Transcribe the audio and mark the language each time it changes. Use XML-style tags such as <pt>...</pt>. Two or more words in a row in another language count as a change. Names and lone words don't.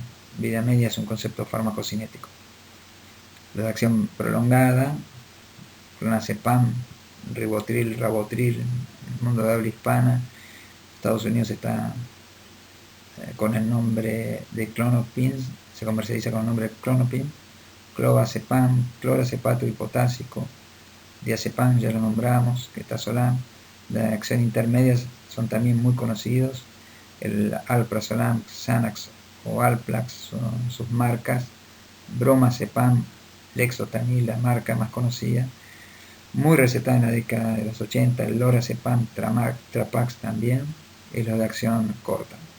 <es>Vida media es un concepto farmacocinético. La de acción prolongada, clonazepam, ribotril, rabotril, en el mundo de habla hispana. Estados Unidos está con el nombre de Klonopin, se comercializa con el nombre de Klonopin, clobazepam, clorazepato hipotásico, diazepam, ya lo nombramos, ketazolam. De acción intermedia son también muy conocidos, el alprazolam, Xanax o Alplax son sus marcas, bromazepam, Lexotanil, la marca más conocida, muy recetada en la década de los 80, el lorazepam, Trapax también, y los de acción corta.</es>